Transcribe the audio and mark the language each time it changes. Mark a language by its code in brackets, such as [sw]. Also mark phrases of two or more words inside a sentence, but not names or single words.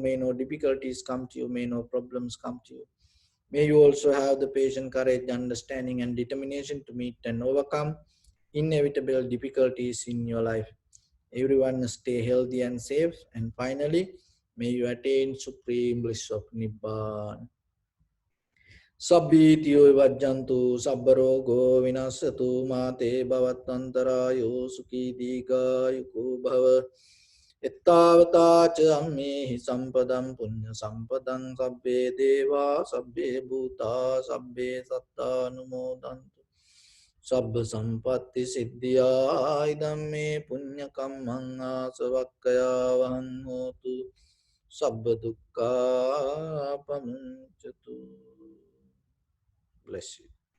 [en] May no difficulties come to you. May no problems come to you. May you also have the patience, courage, understanding, and determination to meet and overcome inevitable difficulties in your life. Everyone stay healthy and safe. And finally, may you attain supreme bliss of Nibbana. [pi] Sabbhitiyo vajjantu sabbarogo vinasatu mate bhavatantarayo sukhi dīghāyuko bhava. Ittavata ca ammehi sampadam punya sampadam sabbe deva sabbe bhuta sabbe satta numodantu. Sabba sampatti siddhya idamme punya kammang asavakkaya vahannotu. Sabba dukkha pamuncatu. [en] Bless you.